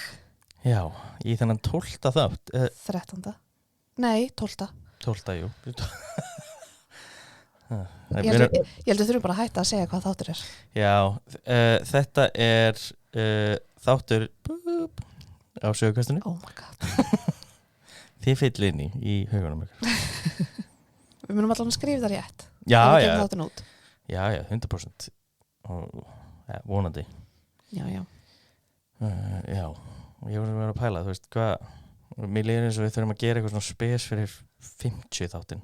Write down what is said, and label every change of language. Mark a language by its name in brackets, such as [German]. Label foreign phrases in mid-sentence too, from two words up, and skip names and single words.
[Icelandic] Já, í þennan 12. þátt. 13. Nei, 12. 12. jú. Ég held að þurfum bara að hætta að segja hvað þáttur er. Já, þetta er þáttur á sögukastunni. [English] Oh my god. [Icelandic] Þið fyll inn í hugunum ykkur. Við munum allan að skrifa það rétt. Já, Ef við já. gefum þáttinn út. Já, 100%. Og, ja, vonandi. Já. Já, ég var að vera að pæla, þú veist, hvað mér líður eins og við þurfum að gera eitthvað svona spes fyrir 50 þáttinn.